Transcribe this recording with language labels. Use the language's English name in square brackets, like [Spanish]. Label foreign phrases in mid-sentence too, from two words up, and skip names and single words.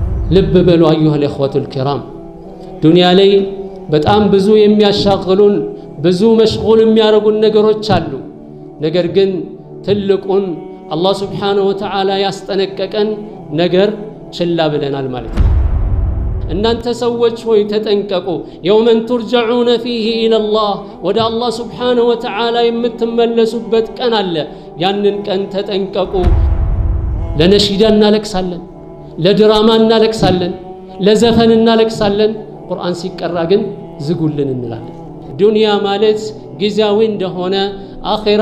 [Amharic] ልብ በሉ [Arabic] أيها الإخوة الكرام [Amharic] ዱንያ ላይ በጣም ብዙ የሚያሻግሉን ብዙ መሽጉል የሚያረጉን ነገሮች አሉ ነገር ግን ትልቁን አላህ [Arabic] سبحانه وتعالى [Amharic] ያስጠነቀቀን ነገር ችላ ብለናል ማለት ነው እናንተ ሰዎች ሆይ ተጠንቀቁ [Arabic] يومن ترجعون فيه الى الله [Amharic] ወደ አላህ [Arabic] سبحانه وتعالى [Amharic] የምትመለሱበት ቀን አለ ያንን ቀን ተጠንቀቁ ለነሺዳ እናለቅሳለን ለድራማ እናለቅሳለን ለዘፈን እናለቅሳለን ቁርአን ሲቀራ ግን ዝጉልን እንላለን ዱንያ ማለት ጊዜያዊ እንደሆነ አኺራ